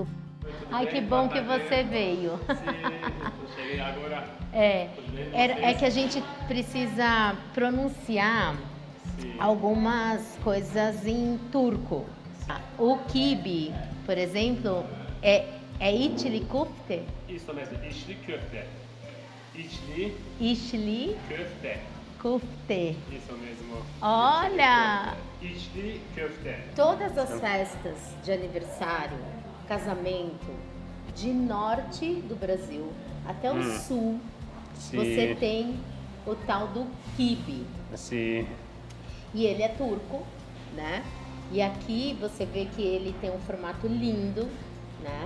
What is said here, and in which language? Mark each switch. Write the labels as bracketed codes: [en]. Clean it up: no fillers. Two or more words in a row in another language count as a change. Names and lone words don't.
[pt] Ai, que bom que você veio. Sim, cheguei agora. É que a gente precisa pronunciar algumas coisas em turco. O quibe, por exemplo, é [tr] içli köfte. [pt] Isso mesmo, [tr] içli köfte. İçli Köfte. köfte. [pt] Isso mesmo. Olha! [tr] İçli köfte. [pt] Todas as festas de aniversário, casamento, de norte do Brasil até o sul, você tem o tal do quibe. Sim. E ele é turco, né? E aqui você vê que ele tem um formato lindo, né?